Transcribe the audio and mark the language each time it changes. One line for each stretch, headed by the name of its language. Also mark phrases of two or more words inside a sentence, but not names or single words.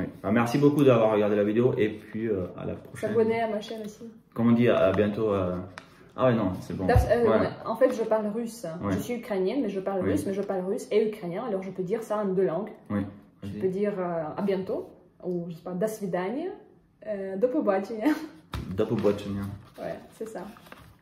French: Ah, merci beaucoup d'avoir regardé la vidéo et puis à la prochaine. S'abonner à ma chaîne aussi. Comme on dit, à bientôt. Ah ouais, non, c'est bon. En fait, je parle russe. Ouais. Je suis ukrainienne, mais je parle russe, mais je parle russe et ukrainien. Alors, je peux dire ça en 2 langues. Oui. Je peux dire à bientôt, ou je sais pas,
Russian: до свидания,
Ukrainian: до побачення. До побачення.
French: Ouais, c'est ça.